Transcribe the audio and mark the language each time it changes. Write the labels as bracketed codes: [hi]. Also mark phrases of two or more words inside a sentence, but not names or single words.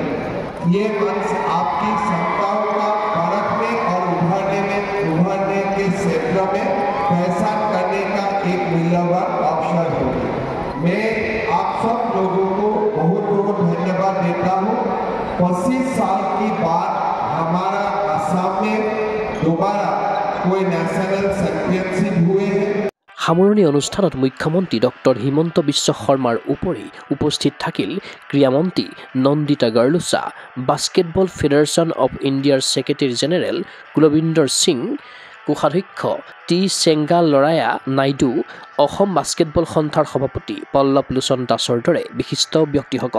[hi] ये मंच आपकी क्षमताओं का परखने और उभरने के क्षेत्र में पहचान करने का एक मूल्यवान अवसर होगा। मैं आप सब लोगों को बहुत बहुत धन्यवाद देता हूँ। 25 साल की बाद हमारा असम में दोबारा कोई [en] national championship [hi] हुए हैं। [as] সামৰণি অনুষ্ঠানত মুখ্যমন্ত্ৰী ডক্টৰ হিমন্ত বিশ্ব শৰ্মাৰ উপৰি উপস্থিত থাকিল ক্ৰীড়ামন্ত্ৰী নন্দিতা গাৰ্লুচা, বাস্কেটবল ফেডাৰেশ্যন অৱ ইণ্ডিয়াৰ [en] secretary general [as] কুলবিন্দৰ সিং, কোষাধ্যক্ষ টি চেঙ্গালৰায়া নাইডু, অসম বাস্কেটবল সন্থাৰ সভাপতি পল্লৱ লোচন দাসৰ দৰে বিশিষ্ট ব্যক্তিসকল।